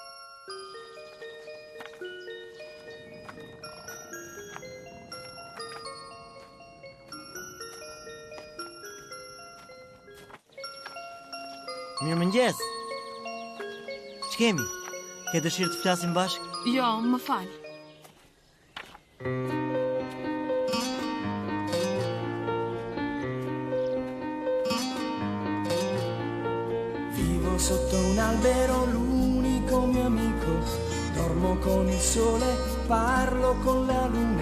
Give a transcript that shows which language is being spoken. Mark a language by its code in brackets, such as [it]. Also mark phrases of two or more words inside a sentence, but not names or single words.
[sq] Mirëmëngjes. Ç'kemi? Ke dëshirë të flasim bashkë? Jo, më fal. [it] Vivo sotto un albero, l'unico mio amico. Dormo con il sole, parlo con la luna.